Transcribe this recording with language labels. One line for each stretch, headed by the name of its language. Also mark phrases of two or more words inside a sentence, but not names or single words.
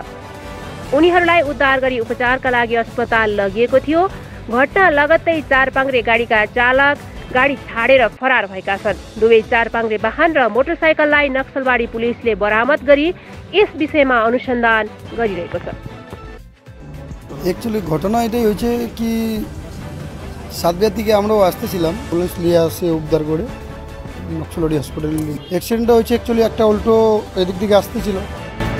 Nepali: उनीहरूलाई उद्धार गरी उपचारका लागि अस्पताल लगिएको थियो। घटना लगत्तै 4 पाङ्ग्रे गाडीका चालक गाडी छाडेर फरार भएका छन्। दुवै 4 पाङ्ग्रे वाहन र मोटरसाइकललाई नक्सलबारी पुलिसले बरामद गरी यस विषयमा अनुसन्धान गरिरहेको छ।
Bangla: एक्चुअली घटना এটাই হয়েছে কি সাতবিয়া থেকে আমরাও আসতেছিলাম, পুলিশ নিয়ে আসে উদ্ধার করে নকশলবাড়ি হসপিটালে। অ্যাক্সিডেন্টটা হয়েছে অ্যাকচুয়ালি একটা উল্টো এদিক দিকে আসতেছিল,